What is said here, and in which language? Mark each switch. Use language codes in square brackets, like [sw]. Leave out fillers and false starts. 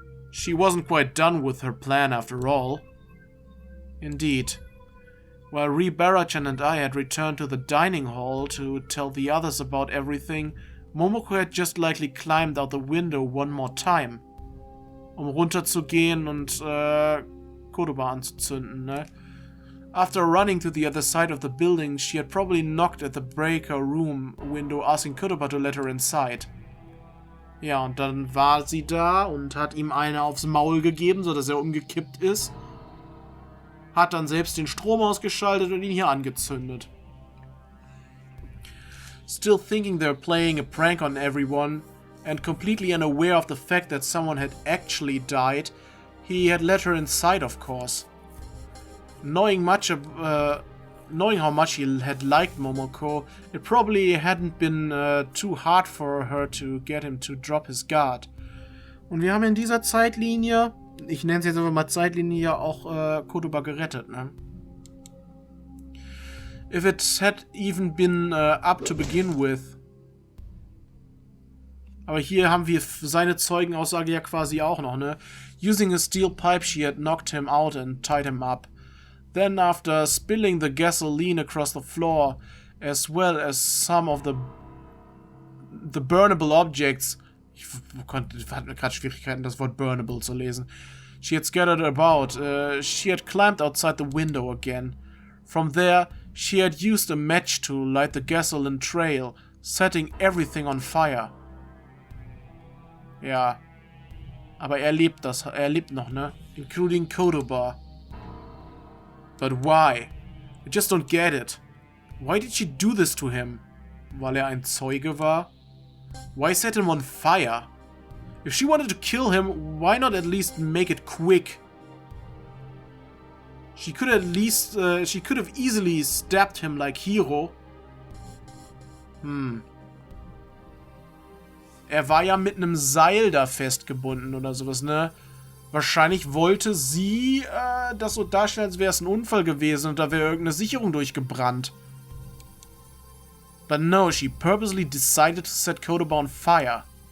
[en] She wasn't quite done with her plan after all. Indeed. While Nobara-chan and I had returned to the dining hall to tell the others about everything, Momoko had just likely climbed out the window one more time. [de] Runterzugehen und Kodoba anzuzünden, ne? [en] After running to the other side of the building, she had probably knocked at the breaker room window, asking Kodoba to let her inside. [de] Ja, und dann war sie da und hat ihm eine aufs Maul gegeben, sodass er umgekippt ist. Hat dann selbst den Strom ausgeschaltet und ihn hier angezündet. [en] Still thinking they're playing a prank on everyone, and completely unaware of the fact that someone had actually died, he had let her inside, of course. Knowing how much he had liked Momoko, it probably hadn't been too hard for her to get him to drop his guard. [de] Und wir haben in dieser Zeitlinie, ich nenne es jetzt einfach mal Zeitlinie, auch Kodoba gerettet, ne? [en] If it had even been up to begin with. [de] Aber hier haben wir seine Zeugenaussage ja quasi auch noch, ne? [en] Using a steel pipe, she had knocked him out and tied him up. Then, after spilling the gasoline across the floor, as well as some of the burnable objects, [de] ich hatte gerade Schwierigkeiten, das Wort burnable zu lesen, [en] she had scattered about, she had climbed outside the window again. From there, she had used a match to light the gasoline trail, setting everything on fire. [de] Ja, aber er lebt noch, ne? [en] Including Kodoba. But why? I just don't get it. Why did she do this to him? [de] Weil er ein Zeuge war? [en] Why set him on fire? If she wanted to kill him, why not at least make it quick? She could have easily stabbed him like Hiro. [de] Er war ja mit einem Seil da festgebunden oder sowas, ne? Wahrscheinlich wollte sie das so darstellen, als wäre es ein Unfall gewesen und da wäre irgendeine Sicherung durchgebrannt. [en] But no, she purposely decided to set Kodoba on fire.